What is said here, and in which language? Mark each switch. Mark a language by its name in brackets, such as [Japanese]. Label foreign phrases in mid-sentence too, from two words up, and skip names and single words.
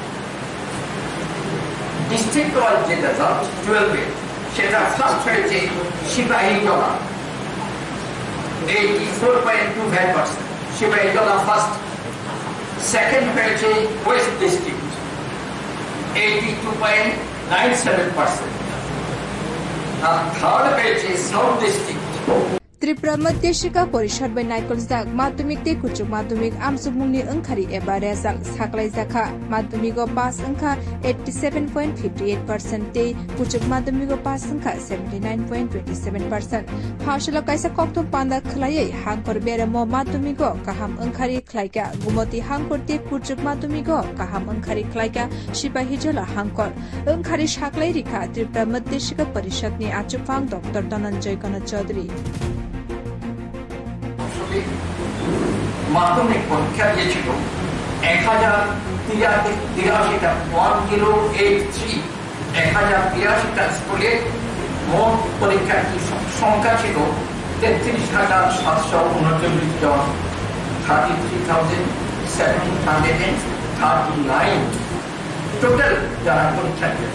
[English] district wise [Bangla] যে রেজাল্ট 12 সেটা ফার্স্ট হয়েছে সিপাহীজলা, 84.25%, সিপাহীজলা ফার্স্ট। সেকেন্ড হয়েছে [English] west district, [Bangla] 82.97%। আর থার্ড হয়েছে [English] south district. [Kok Borok] त्रिपुरा मध्य शिक्षा परिषद bai नायकलजाक माध्यमिक ते कुचुक माध्यमिक आमसुमुंगनि ओंखारि एबा रेजाल्ट साख्लायजाखा। माध्यमिकआव पास ओंखा 87.58% ते कुचुक माध्यमिकआव पास ओंखा 79.27%। फासला कायसा कक्तम पान्दा खलायै हांकर बेरामो माध्यमिकआव गाहाम ओंखारि खलायगा। गुमति हांकर ते कुचुक माध्यमिकआव गाहाम ओंखारि खलायगा सिपाहीजला हांकर ओंखारि साख्लाय रिखा त्रिपुरा मध्य शिक्षा परिषदनि आचुफां डॉक्टर धनंजय गण चौधरी। [Bangla] মাধ্যমিক পরীক্ষা দিয়েছিল 1083টা 1083টা স্কুলে মোট পরীক্ষার্থীর সংখ্যা ছিল 33,739 জন, 33,739 টোটাল যারা পরীক্ষা দিয়েছে।